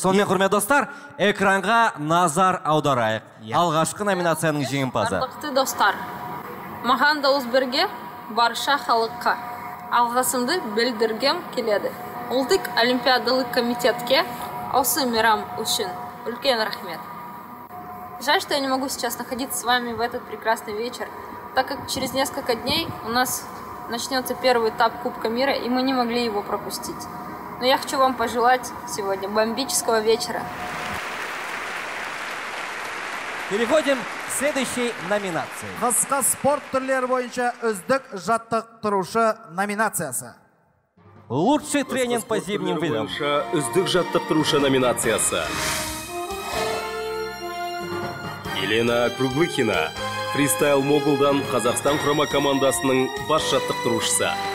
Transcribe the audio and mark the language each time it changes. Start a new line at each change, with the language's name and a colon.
Kazakh: Сонымен, құрметті достар, экранға назар аударайық. Алғашқы номинацияның жеңімпазы. Ардақты достар, маған дауыс беруге барша халыққа алғысымды білдіргім келеді. Ұлттық олимпиадалық комитетке осы мейрам үшін үлкен рахмет.
Russian: Жаль, что я не могу сейчас находиться с вами в этот прекрасный вечер, так как через несколько дней у нас начнется первый этап Кубка мира, и мы не могли его пропустить. Но я хочу вам пожелать сегодня бомбического вечера. Переходим к следующей номинации.
Kazakh: Қысқы спорт түрлері бойынша үздік жаттықтырушы номинациясы.
Russian: Лучший тренинг по зимним видам.
Kazakh: Үздік жаттықтырушы номинациясы. Елена Круглыхина, фристайл-могулдан Қазақстан құрама командасының бас жаттықтырушысы.